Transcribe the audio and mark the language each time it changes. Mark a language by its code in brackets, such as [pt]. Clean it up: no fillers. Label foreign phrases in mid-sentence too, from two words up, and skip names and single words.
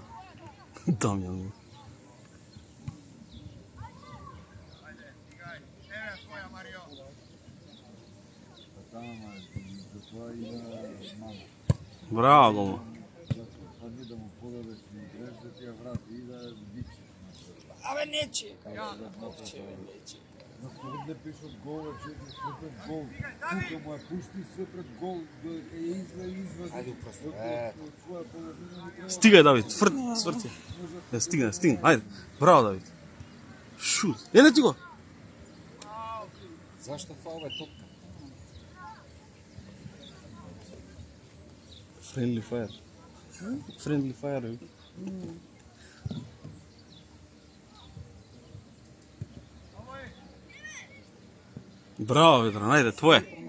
[mk] Дамјан. Браво, гома. Абе нече. На Слободне пишат гол, че [sr] sve pred gol. [mk] Тука му е пусти [sr] sve pred gol, [mk] извади. Ајде упросто. Од своја половина не треба. Стигај, Давид, сврти. Стигна. Ајде. Браво, Давид. Шут. Не ти го. Зашто фаул е топка? [en] Friendly fire. Friendly fire. [mk] Браво, Ветран, ајде, твое.